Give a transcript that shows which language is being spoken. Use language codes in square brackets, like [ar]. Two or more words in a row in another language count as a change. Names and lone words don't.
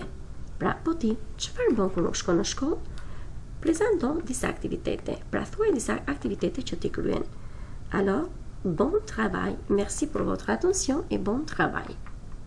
[sq] Pra, po ti, çfarë bën kur nuk shkon në shkollë? Prezanto disa aktivitete. Pra, thuaj disa aktivitete që ti kryen. [fr] Alors, bon travail. Merci pour votre attention et bon travail.